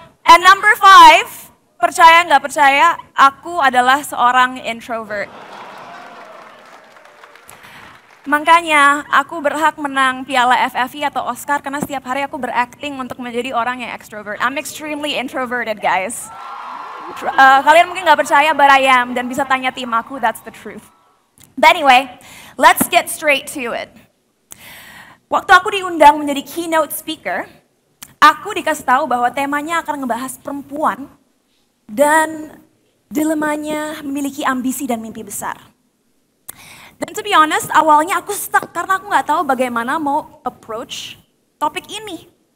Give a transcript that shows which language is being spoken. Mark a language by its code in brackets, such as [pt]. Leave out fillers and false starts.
[en] And number 5, [id] percaya nggak percaya, aku adalah seorang introvert. Makanya aku berhak menang piala FFI atau Oscar karena setiap hari aku berakting untuk menjadi orang yang extrovert. [en] I'm extremely introverted, guys. [id] Kalian mungkin nggak percaya, [en] but I am. [id] Dan bisa tanya tim aku, [en] that's the truth. But anyway, let's get straight to it. [id] Waktu aku diundang menjadi keynote speaker, aku dikasih tahu bahwa temanya akan ngebahas perempuan dan dilemanya memiliki ambisi dan mimpi besar. Dan [en] to be honest, [id] awalnya aku stuck karena aku nggak tahu bagaimana mau approach topik ini.